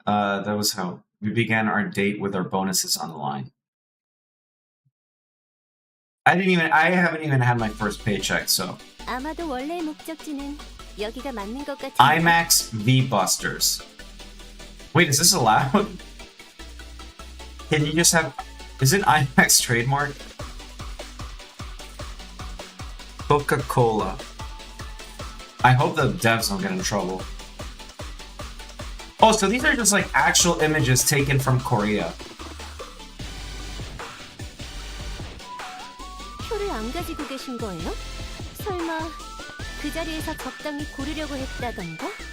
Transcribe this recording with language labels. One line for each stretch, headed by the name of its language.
English: That was how we began our date with our bonuses on the line. I haven't even had my first paycheck, so.
Korean: 아마도 원래의 목적지는 여기가 맞는 것 같은데.
English: IMAX V Busters. Wait, is this allowed? Can you just have? Is it IMAX trademark? Coca-Cola. I hope the devs don't get in trouble. Oh, so these are just like actual images taken from Korea.
Korean: 표를 안 가지고 계신 거예요? 설마 그 자리에서 적당히 고르려고 했다던가?